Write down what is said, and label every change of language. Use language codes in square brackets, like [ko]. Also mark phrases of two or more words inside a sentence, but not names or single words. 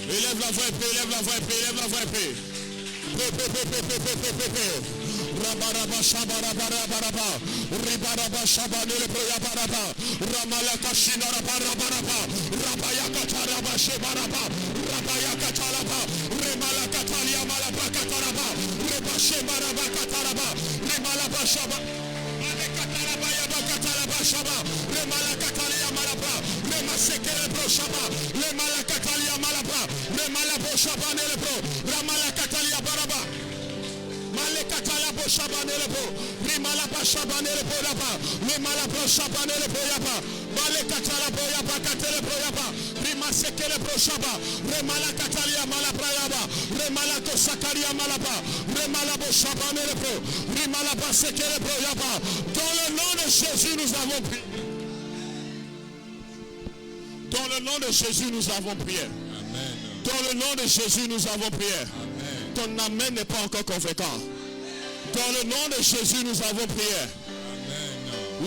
[fr] Élève la voix et prie, élève la voix et prie, élève la voix et prie. Rabaraba Shabarabaraba Ribaraba Shabanele Proyabaraba Ramalaka Shinarabaraba Rabayaka Taraba Shebaraba Rabayaka Taraba Remalaka Talia Malaba Kataraba Rebashe Baraba Kataraba Remalaba Shaba Alekataraba Yabakataraba Shaba Remalaka Talia Malabra Remasekele Pro Shaba Remalaka Talia Malabra Remalabo Shabanele Pro Ramalaka Talia Baraba Malekatala bo shabanele bo, rimalaba shabanele bo yaba, rimalaba shabanele bo yaba, malekatala bo yaba katele bo yaba, rimasekele bo shaba, remalakatalia malabra yaba, remalako sakaria malaba, remalabo shabanele bo, rimalaba sekele bo yaba. Dans le nom de Jésus nous avons prié. Dans le nom de Jésus nous avons prié. Amen. Dans le nom de Jésus nous avons prié. Amen. Ton amen n'est pas encore convaincant. Dans le nom de Jésus, nous avons prié. Amen.